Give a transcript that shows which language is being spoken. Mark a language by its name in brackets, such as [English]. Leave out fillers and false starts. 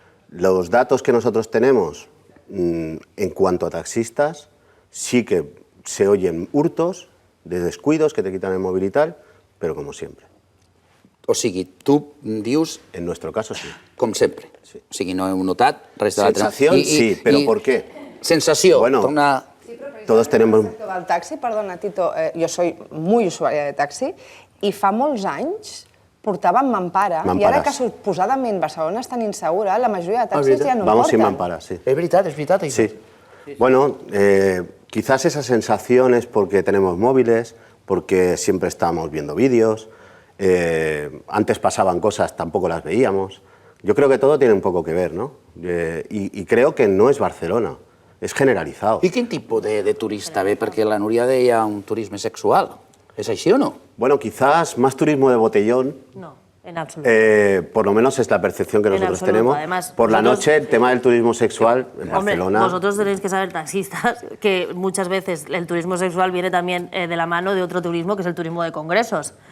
[Spanish] Los datos que nosotros tenemos en cuanto a taxistas, sí que se oyen hurtos, de descuidos que te quitan el móvil y tal, pero como siempre. [Catalan] O sigui, tu dius... [Spanish] En nuestro caso, sí. [Catalan] Com sempre. Sí. O sigui, no heu notat res de l'altre. [Spanish] Sensación, sí, pero ¿por qué? [Catalan] Sensació. [Spanish] Bueno, todos tenemos... [Catalan] Del taxi, perdona, Tito, [Spanish] yo soy muy [Catalan] usuària de taxi i fa molts anys portàvem Mampara i ara que suposadament Barcelona és tan insegura, la majoria de taxis ja no porten. [Spanish] Vamos sin Mampara, sí. [Catalan] És veritat. Sí. [Spanish] Bueno, quizás esa sensación es porque tenemos móviles, porque siempre estamos viendo vídeos. Antes pasaban cosas, tampoco las veíamos. Yo creo que todo tiene un poco que ver, ¿no? Y creo que no es Barcelona, es generalizado. [Catalan] I quin tipus de turista ve? Perquè la Núria deia un turisme sexual. ¿Es així o no? [Spanish] Bueno, quizás más turismo de botellón. No, en absoluto. Por lo menos es la percepción que nosotros tenemos. Además, por la noche, el tema del turismo sexual en Barcelona... Vosotros tenéis que saber, taxistas, que muchas veces el turismo sexual viene también de la mano de otro turismo, que es el turismo de congresos.